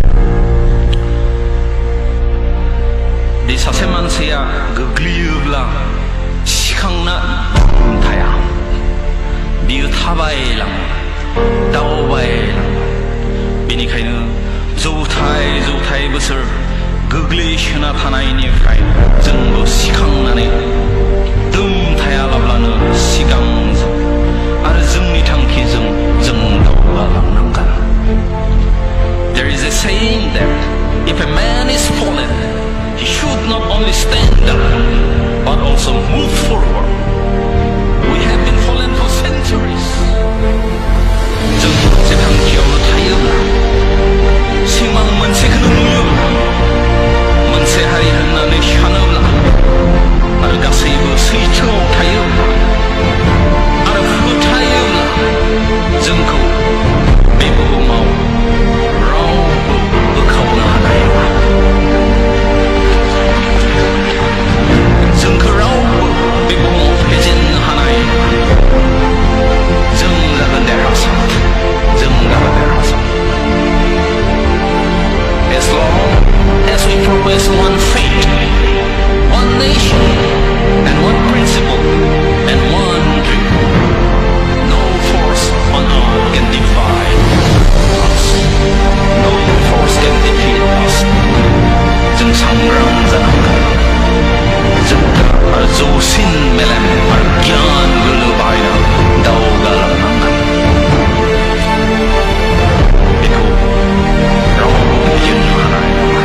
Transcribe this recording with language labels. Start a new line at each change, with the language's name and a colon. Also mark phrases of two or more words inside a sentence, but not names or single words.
Bodo: दि सासे मानसिया गोग्लैयोब्ला सिखांना थाया, बियो थाबायलाङो, दावबायलाङो। बेनिखायनो जौथाय बोसोर गोग्लैसोना थानायनिफ्राय जोंबो सिखांनानै दम थायालाब्लानो सिगां आरो जोंनि थांखिजों जों दावगालांनांगोन।
English: There is a saying that if a man is fallen, he should not only stand up but also move forward. We have been fallen for centuries.
Bodo: जों मोनसे थांखियावनो थायोब्ला, सिमां मोनसेखौनो नुयोब्ला, मोनसे हारि होननानै सानोब्ला आरो गासैबो सैथोआव थायोब्ला आरो फोथायोब्ला जोंखौ बे बुहुमाव रावबो बोखावनो हानाय नङा। जोंखौ रावबो बे बुहुमाव फेजेननो हानाय नङा। जों जागोन देरहासार, जों जागोन देरहासार।
English: As long as we profess one faith, one nation, and one principle, and one dream, no force on earth can divide us. No force can defeat us.
Bodo: जों सांग्रां जानांगोन। जोंहा आरो जौसिन मेलेम आरो गियान गोहो बाहायना दावगालांनांगोन। बेखौ रावबो फेजेननो हानाय नङा।